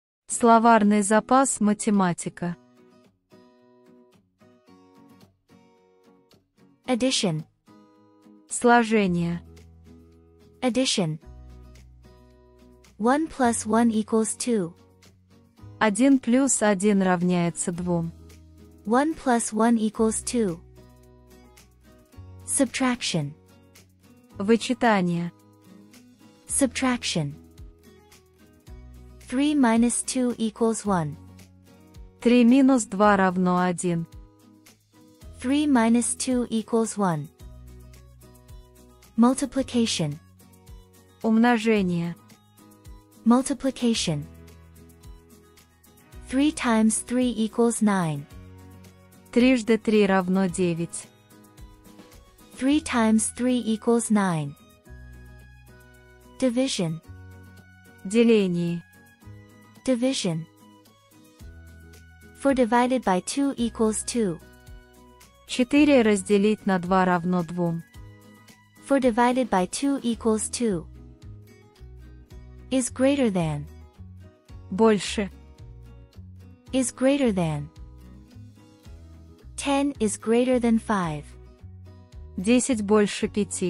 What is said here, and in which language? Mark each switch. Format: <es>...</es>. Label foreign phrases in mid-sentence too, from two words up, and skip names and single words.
<ru>Словарный запас математика.</ru> <en>Addition.</en> <ru>Сложение.</ru> <en>Addition. 1 plus 1 equals 2.</en> <ru>1 плюс 1 равняется 2.</ru> <en>1 plus 1 equals 2. Subtraction.</en> <ru>Вычитание.</ru> <en>Subtraction. 3 minus 2 equals 1.</en> <ru>3 минус 2 равно 1.</ru> <en>3 minus 2 equals 1. Multiplication.</en> <ru>Умножение.</ru> <en>Multiplication. 3 times 3 equals 9.</en> <ru>Трижды 3 равно 9.</ru> <en>3 times 3 equals 9. Division.</en> <ru>Деление.</ru> <en>Division. 4 divided by 2 equals 2.</en> <ru>4 разделить на 2 равно 2.</ru> <en>4 divided by 2 equals 2. Is greater than.</en> <ru>Больше.</ru> <en>Is greater than. 10 is greater than 5.</en> <ru>10 больше 5.</ru>